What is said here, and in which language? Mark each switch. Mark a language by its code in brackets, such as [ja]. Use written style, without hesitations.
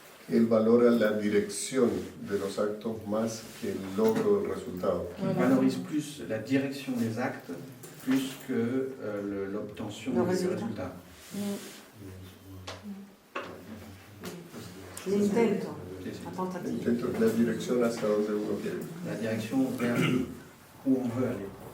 [es] él valora la dirección de los actos más que el logro del resultado. [fr] Il valorise plus la direction des actes plus que l'obtention des résultats. L'intento, la tentative. [es] Intento es la dirección hacia donde uno quiere. [fr] La direction vers où on veut aller.